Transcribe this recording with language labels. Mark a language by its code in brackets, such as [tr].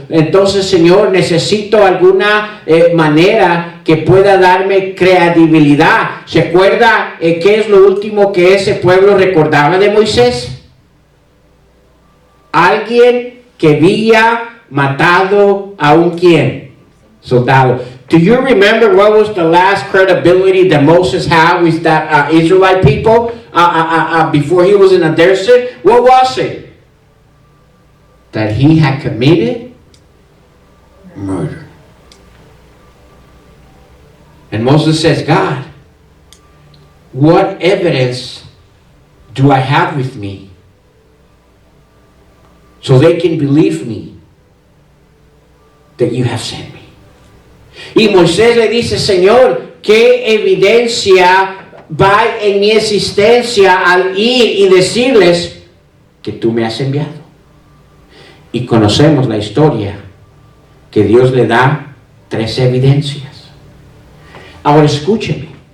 [es] Entonces, Señor, necesito alguna manera que pueda darme credibilidad. ¿Se acuerda qué es lo último que ese pueblo recordaba de Moisés? Alguien que había matado a un ¿quién? Soldado. [en] Do you remember what was the last credibility that Moses had with that Israelite people before he was in the desert? What was it? That he had committed murder. And Moses says, God, what evidence do I have with me so they can believe me that you have sent me? [es] Y Moisés le dice: Señor, ¿qué evidencia va en mi existencia al ir y decirles que tú me has enviado? Y conocemos la historia que Dios le da 3 evidencias. Ahora escúcheme.